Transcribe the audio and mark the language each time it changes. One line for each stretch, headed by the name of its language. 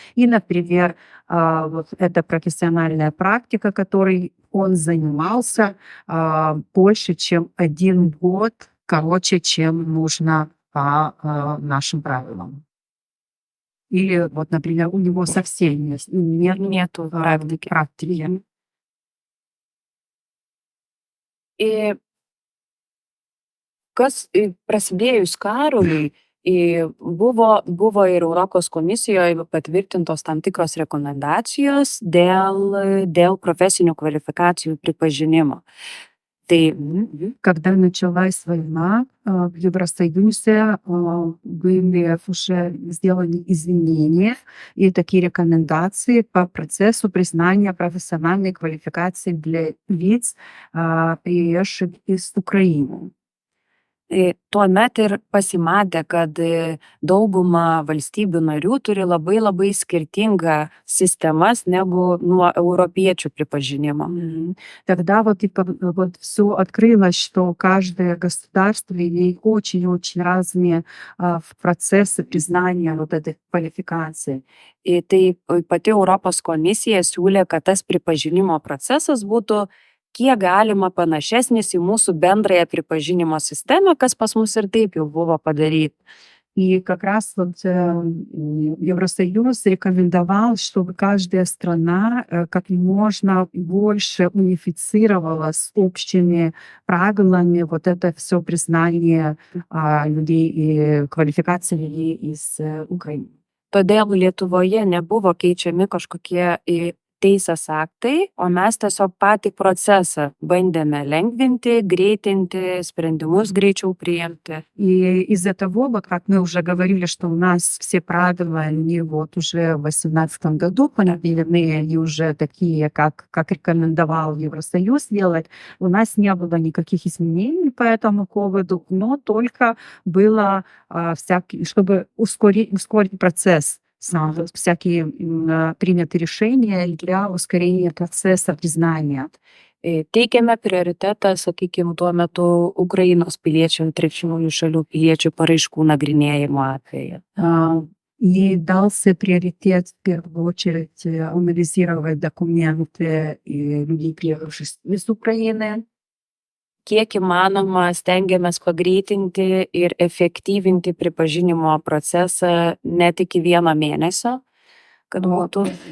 Russian: И, например, вот эта профессиональная практика, которой он занимался, больше, чем 1 год, короче, чем нужно по нашим правилам. Или вот, например, у него совсем нету практики.
Lithuanian: Kas prasidėjus karui buvo ir Europos komisijoje patvirtintos tam tikros rekomendacijos dėl profesinių kvalifikacijų pripažinimo.
Russian: Когда началась война, в Евросоюзе были уже сделаны изменения и такие рекомендации по процессу признания профессиональной квалификации для лиц, приезжих из Украины.
Lithuanian: Tuomet ir pasimatė, kad dauguma valstybių narių turi labai skirtingą sistemas negu nuo europiečių pripažinimo.
Russian: Тогда вот все открылось, что каждое государство имеет очень разные процессы признания вот этой квалификации.
Lithuanian: Tai pati Europos komisija siūlė, kad tas pripažinimo procesas būtų kiek galima panašesnis į mūsų bendrąją pripažinimo sistemą, kas pas mus ir taip jau buvo padaryta.
Russian: И как раз вот Евросоюз рекомендовал, чтобы каждая страна как можно больше унифицировала с общими правилами вот это все признание людей и квалификации людей из Украины.
Lithuanian: Todėl Lietuvoje nebuvo keičiami kažkokie teisės aktai, o mes tiesiog patį procesą bandėme lengvinti, greitinti, спрендимус гreičiau приемti.
Russian: И из-за того, вот как мы уже говорили, что у нас все правила, они вот уже в 2018 году понятны, они уже такие, как рекомендовал Евросоюз делать, у нас не было никаких изменений по этому поводу, но только было чтобы ускорить процесс. Всякие приняты решения для ускорения процесса признания.
Lithuanian: Teikiame prioritetą, sakykime, tuo metu Ukrainos piliečių, trečiųjų šalių piliečių paraiškų nagrinėjimo atveju.
Russian: И дался приоритет в первую очередь анализировать документы людей, приехавших из Украины.
Lithuanian: kiek įmanoma stengiamės pagreitinti ir efektyvinti pripažinimo procesą net iki 1 mėnesio, kad būtų